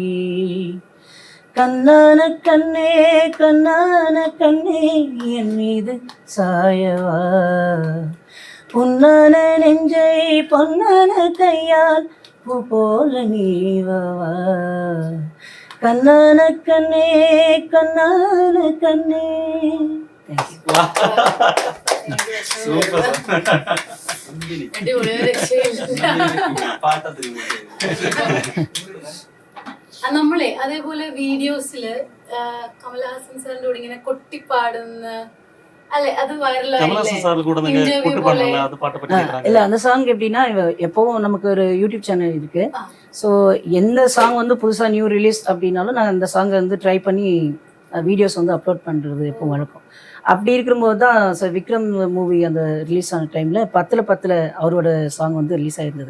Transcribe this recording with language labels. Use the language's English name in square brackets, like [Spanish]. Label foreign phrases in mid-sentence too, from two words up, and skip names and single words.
[Tamil] கண்ணான கண்ணே கண்ணான கண்ணே என் மீது சாயவா, பொன்னான நெஞ்சை பொன்னான கையால் பூ போல நீவவா. கண்ணான கண்ணே கண்ணான கண்ணே. [Malayalam] സൂപ്പർ. അടിപൊളി, ഒരു രക്ഷയില്ല. നമ്മളെ അതേപോലെ വീഡിയോസില് കമലഹാസൻ സാറിന്റെ കൂടെ ഇങ്ങനെ കൊട്ടിപ്പാടുന്ന അല്ലെ, അത് കമലഹാസൻ സാറിന്റെ കൂടെ നിങ്ങൾ കൊട്ടിപ്പാടുന്നില്ല, അത് പാട്ട് പറ്റി [Tamil] இல்லை அந்த சாங் எப்படின்னா எப்போவும் நமக்கு ஒரு யூடியூப் சேனல் இருக்கு. ஸோ எந்த சாங் வந்து புதுசாக [English] new release [Tamil] அப்படின்னாலும் நான் அந்த சாங்கை வந்து ட்ரை பண்ணி வீடியோஸ் வந்து அப்லோட் பண்ணுறது எப்போ வழக்கம். அப்படி இருக்கும்போது தான் சார் விக்ரம் மூவி அந்த ரிலீஸ் ஆன டைமில் 10/10 அவரோட சாங் வந்து ரிலீஸ் ஆகிருந்தது.